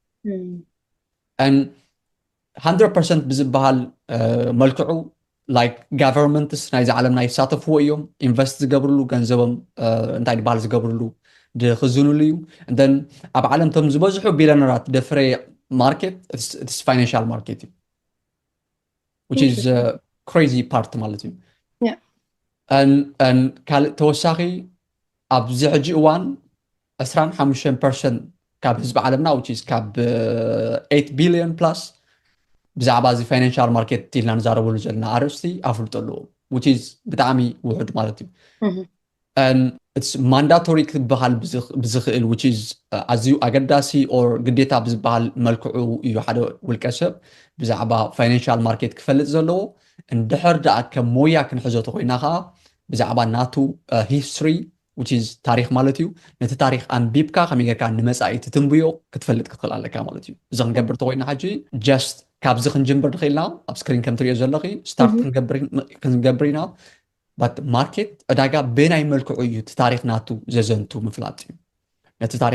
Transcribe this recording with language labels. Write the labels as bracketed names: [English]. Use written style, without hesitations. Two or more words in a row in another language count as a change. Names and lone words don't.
[Tigrinya] 100% ብዝበሃል መልክዑ [English] like governments [Tigrinya] ናይዚ ዓለምና ይሳተፍዎ እዮም ኢንቨስት ዝገብርሉ ገንዘቦም እንታይ ይበሃል ዝገብርሉ ድኽዝንሉ እዩ እንደን ኣብ ዓለም ቶም ዝበዝሑ ቢልዮነራት ደፍረ ማርኬት [English] it's financial market which is crazy part [Tigrinya] ማለት እዩ and ካልእ ተወሳኺ ኣብዚ ሕጂ እዋን 25% ካብ ህዝቢ ዓለምና [English] which is [Tigrinya] ካብ 8 [English] billion plus [Tigrinya] ብዛዕባ እዚ [English] financial market [Tigrinya] ኢልና ንዛረበሉ ዘለና ኣርእስቲ ኣፍልጦ ኣለዎ [English] which is [Tigrinya] ብጣዕሚ ውሑድ ማለት እዩ [English] and it's mandatory [Tigrinya] ክበሃል ብዝኽእል [English] which is [Tigrinya] ኣዝዩ ኣገዳሲ or ግዴታ ብዝበሃል መልክዑ እዩ ሓደ ውልቀ ሰብ ብዛዕባ [English] financial market [Tigrinya] ክፈልጥ ዘለዎ እንድሕር ደኣ ከም ሞያ ክንሕዞ ተኮይና ከዓ ብዛዕባ ናቱ ሂስትሪ [English] which is [Tigrinya] ታሪክ ማለት እዩ ነቲ ታሪክ ኣንቢብካ ከመይ ጌርካ ንመጻኢ ትትንብዮ ክትፈልጥ ክትኽእል ኣለካ ማለት እዩ እዚ ክንገብር ተኮይና ሕጂ just ካብዚ ክንጅምር ንኽእልና ኣብ ስክሪን ከም ትሪኦ ዘለኺ ስታርት ክንገብር ኢና [English] but market [Tigrinya] ዕዳጋ ብናይ መልክዑ እዩ እቲ ታሪክ ናቱ ዘዘንቱ ምፍላጥ እዩ ነቲ ታሪክ